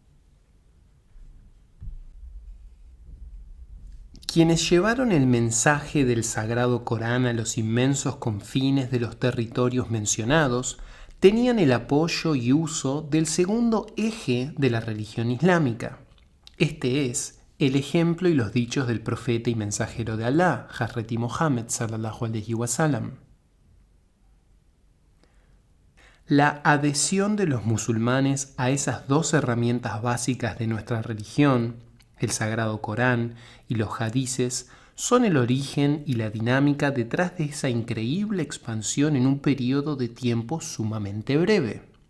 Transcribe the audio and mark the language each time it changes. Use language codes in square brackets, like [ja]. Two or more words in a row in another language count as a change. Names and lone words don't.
[es] Quienes llevaron el mensaje del Sagrado Corán a los inmensos confines de los territorios mencionados tenían el apoyo y uso del segundo eje de la religión islámica. Este es el ejemplo y los dichos del profeta y mensajero de Alá, Hazreti Mohammed [ar] صلى الله عليه وسلم. [es] La adhesión de los musulmanes a esas dos herramientas básicas de nuestra religión, el Sagrado Corán y los hadices, son el origen y la dinámica detrás de esa increíble expansión en un periodo de tiempo sumamente breve.